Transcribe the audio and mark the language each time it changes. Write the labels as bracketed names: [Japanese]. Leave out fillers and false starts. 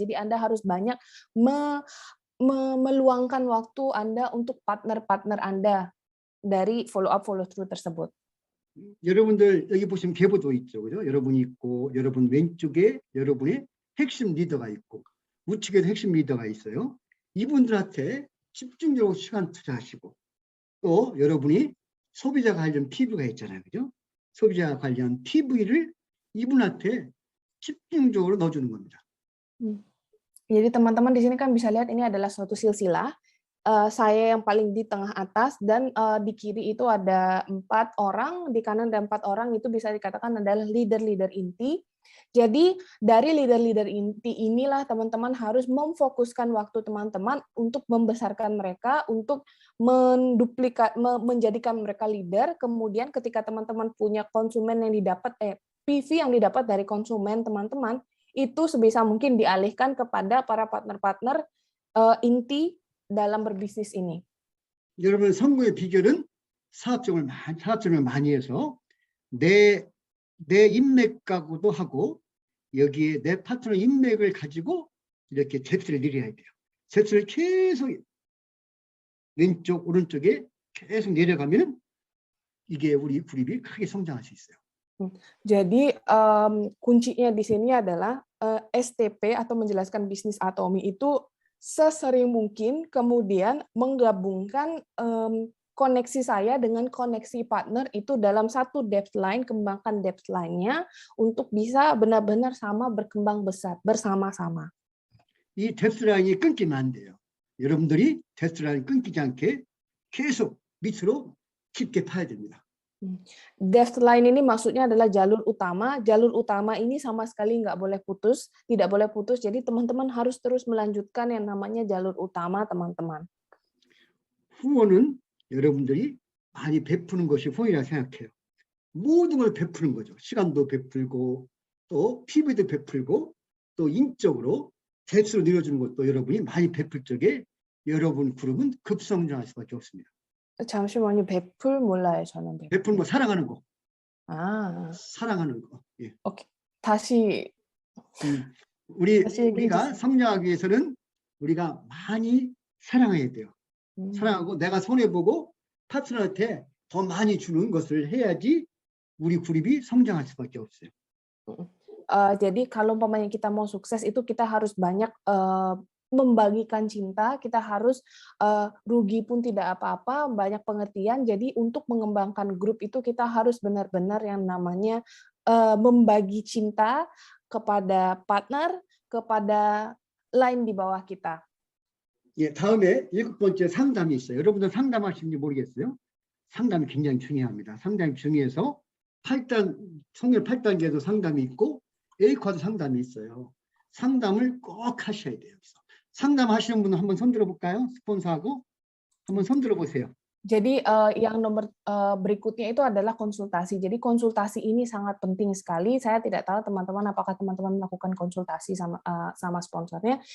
[Indonesian] Jadi Anda harus banyak meluangkan waktu Anda untuk partner-partner Anda dari follow up follow through tersebut. [Korean] 여러분들 여기 보시면 계보도 있죠. 그죠? 여러분이 있고 여러분 왼쪽에 여러분의 핵심 리더가 있고 우측에도 핵심 리더가 있어요. 이분들한테 집중적으로 시간 투자하시고 또 여러분이 소비자 관련 PV가 있잖아요. 그죠? 소비자 관련 PV를 이분한테 집중적으로 넣어주는 겁니다. [Indonesian] Jadi teman-teman di sini kan bisa lihat ini adalah suatu silsilah. Saya yang paling di tengah atas dan di kiri itu ada 4 orang, di kanan ada 4 orang, itu bisa dikatakan adalah leader-leader inti. Jadi dari leader-leader inti inilah teman-teman harus memfokuskan waktu teman-teman untuk membesarkan mereka, untuk menjadikan mereka leader. Kemudian ketika teman-teman punya konsumen yang didapat PV yang didapat dari konsumen teman-teman, itu sebisa mungkin dialihkan kepada para partner-partner inti dalam berbisnis ini. [Korean] 여러분 성공의 비결은 사업적을 많이 해서 내 인맥하고도 하고 여기에 내 파트너 인맥을 가지고 이렇게 Z를 내려야 돼요. Z를 계속 왼쪽 오른쪽에 계속 내려가면 이게 우리 그룹이 크게 성장할 수 있어요. [Indonesian] Jadi kuncinya di sini adalah STP atau menjelaskan bisnis Atomi itu sesering mungkin kemudian menggabungkan koneksi saya dengan koneksi partner itu dalam satu depth line, kembangkan depth line-nya untuk bisa benar-benar sama berkembang besar bersama-sama. [Korean] 이 depth line이 끊기면 안 돼요. 여러분들이 depth line 끊기지 않게 계속 밑으로 깊게 파야 됩니다. [Indonesian] Depth line ini maksudnya adalah jalur utama. Jalur utama ini sama sekali nggak boleh putus, tidak boleh putus. Jadi teman-teman harus terus melanjutkan yang namanya jalur utama, teman-teman. [Korean] 후원은 여러분들이 많이 베푸는 것이 후원이라고 생각해요. 모든 걸 베푸는 거죠. 시간도 베풀고 또 PV도 베풀고 또 인적으로 대수로 내려주는 것도 여러분이 많이 베풀 적에 여러분 그룹은 급성장할 수밖에 없습니다. 잠시만요. 베풀 몰라요, 저는. 베푸는 거 사랑하는 거. 아. 사랑하는 거. 예. 오케이. 다시 우리가 성장하기 위해서는 우리가 많이 사랑해야 돼요. 사랑하고 내가 손해보고 파트너한테 더 많이 주는 것을 해야지 우리 그룹이 성장할 수밖에 없어요. [Indonesian] Jadi kalau umpamanya kita mau sukses itu kita harus banyak membagikan cinta, kita harus rugi pun tidak apa-apa, banyak pengertian. Jadi untuk mengembangkan grup itu kita harus benar-benar yang namanya membagi cinta kepada partner, kepada line di bawah kita. [Korean] 예, 다음에 7번째 상담이 있어요. 여러분들 상담하시는지 모르겠어요. 상담이 굉장히 중요합니다. 상담이 중요해서 8단, 성열 8단계도 상담이 있고 A과도 상담이 있어요. 상담을 꼭 하셔야 돼요. 상담하시는 분은 한번 손 들어볼까요? 스폰서하고 한번 손 들어보세요. [Indonesian] Jadi yang nomor berikutnya itu adalah konsultasi. Jadi konsultasi ini sangat penting sekali. Saya tidak tahu teman-teman apakah teman-teman melakukan konsultasi sama sponsornya.